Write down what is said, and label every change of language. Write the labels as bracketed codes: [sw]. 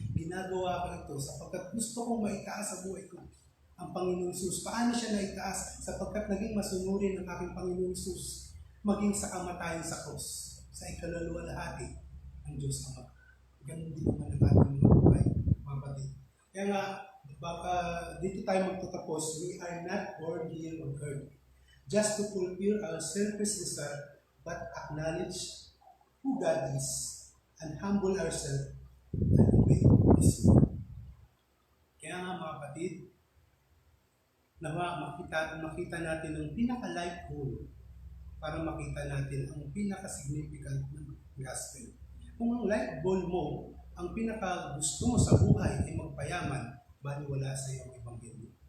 [tl] Ginagawa ko ito sapagkat gusto kong maitaas sa buhay ko ang Panginoong Jesus. Paano siya naitaas? Sapagkat naging masunurin ang aking Panginoong Jesus maging sa kamatayan sa krus, sa ikaluluwalhati ng Diyos Ama. Ganun din naman ang ating mga buhay, mga kapatid. Kaya nga, baka dito tayo magtatapos, [en] we are not born here on earth just to fulfill our selfish desire, but acknowledge who God is and humble ourselves and obey His will. [tl] Kaya nga mga kapatid, nawa makita natin ang pinaka-life goal para makita natin ang pinaka-significant ng gospel. Kung ang life goal mo, ang pinaka-gusto mo sa buhay ay magpayaman, baliwala sa iyong ebanghelyo.